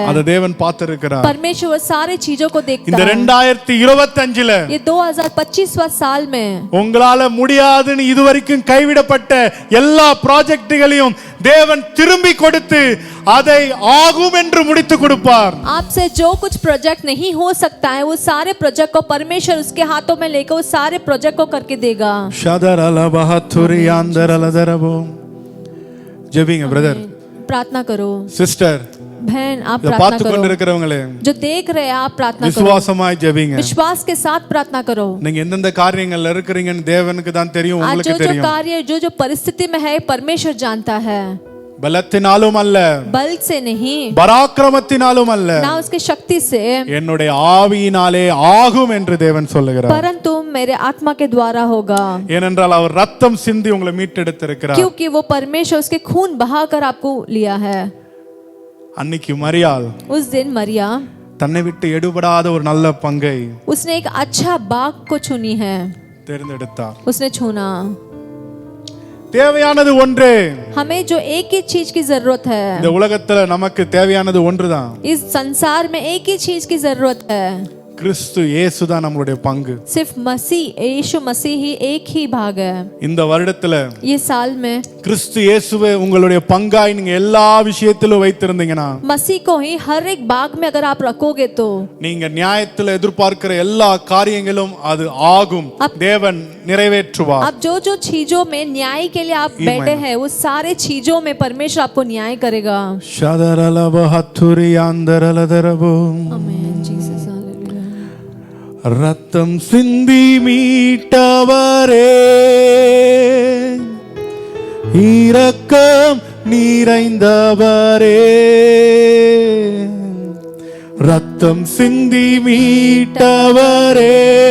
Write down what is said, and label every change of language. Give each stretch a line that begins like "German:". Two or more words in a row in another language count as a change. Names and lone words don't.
Tamil: அதை தேவன் பார்த்திருக்கிறார்.
Hindi: परमेश्वर सारे चीजों को देखता
Tamil: இந்த
Hindi: है.
Tamil: 2025ல
Hindi: ये 2025वां साल में
Tamil: உங்களால முடியாதுன்னு இதுவரைக்கும் கைவிடப்பட்ட எல்லா ப்ராஜெக்ட்டுகளையும் தேவன் திரும்பி கொடுத்து அதை ஆகும் என்று முடித்து கொடுப்பார்.
Hindi: आपसे जो कुछ प्रोजेक्ट नहीं हो सकता है वो सारे प्रोजेक्ट को परमेश्वर उसके हाथों में लेकर वो सारे प्रोजेक्ट को करके देगा. ஷதரல பஹத்துரி அந்தரலதரபு.
Tamil: ஜெபிங்க பிரதர்,
Hindi: प्रार्थना करो
Tamil: சிஸ்டர்,
Hindi: बहन, आप
Tamil: இத
Hindi: प्रार्थना
Tamil: பார்த்து
Hindi: करो.
Tamil: கொண்டிருக்கிறவங்களே,
Hindi: जो देख रहे हैं आप प्रार्थना करो,
Tamil: விசுவாசமாய் ஜெபிங்க.
Hindi: विश्वास के साथ प्रार्थना करो.
Tamil: நீங்க எந்தெந்த காரியங்கள்ல இருக்கிறீங்கன்னு தேவனுக்கு தான் தெரியும்,
Hindi: आज
Tamil: உங்களுக்கு
Hindi: जो
Tamil: தெரியும்.
Hindi: कार्य जो परिस्थिति में है परमेश्वर जानता है.
Tamil: பலத்தினாலும் அல்ல,
Hindi: बल से नहीं,
Tamil: பராக்கிரமத்தினாலும் அல்ல,
Hindi: ना उसकी शक्ति से,
Tamil: என்னுடைய ஆவியினாலே ஆகும் என்று தேவன் சொல்லுகிறார்.
Hindi: परंतु मेरे आत्मा के द्वारा होगा.
Tamil: ஏனென்றால் அவர் ரத்தம் சிந்தி உங்களை மீட்டெடுத்திருக்கிறார்.
Hindi: क्योंकि वो परमेश्वर उसके खून बहाकर आपको लिया है.
Tamil: அன்னைக்கு மரியாள்
Hindi: उस दिन मरिया
Tamil: தன்னை விட்டு எடுபடாத ஒரு நல்ல பங்கை
Hindi: उसने एक अच्छा बाग को चुनी है,
Tamil: தேர்ந்தெடுத்தார்.
Hindi: उसने चुना.
Tamil: தேவையானது ஒன்றே.
Hindi: हमें जो एक ही चीज की जरूरत है,
Tamil: இந்த உலகத்துல நமக்கு தேவையானது ஒன்றுதான்.
Hindi: इस संसार में एक ही चीज की जरूरत है.
Tamil: கிறிஸ்து இயேசு தான் நம்மளுடைய பங்கு.
Hindi: सिर्फ मसीह यीशु मसीह ही एक ही भाग है.
Tamil: இந்த வருடத்துல
Hindi: ये साल में
Tamil: கிறிஸ்து இயேசுவை உங்களுடைய பங்காய் நீங்க எல்லா விஷயத்திலும் வைத்திருந்தீங்கன்னா,
Hindi: मसीह को ही हर एक भाग में अगर आप रखोगे तो
Tamil: நீங்க நியாயத்துல எதிர்பார்க்கிற எல்லா காரியங்களும் அது ஆகும். தேவன் நிறைவேற்றுவார்.
Hindi: आप जो जो चीजों में न्याय के लिए आप बैठे हैं, उस सारे चीजों में परमेश्वर आपको न्याय करेगा. ஷதரலபஹத்துரியாந்தரலதரபோ. आमीन जीसस हालेलुया.
Tamil: ரத்தம் சிந்தி மீட்டவரே, இரக்கம் நிறைந்தவரே, ரத்தம் சிந்தி மீட்டவரே,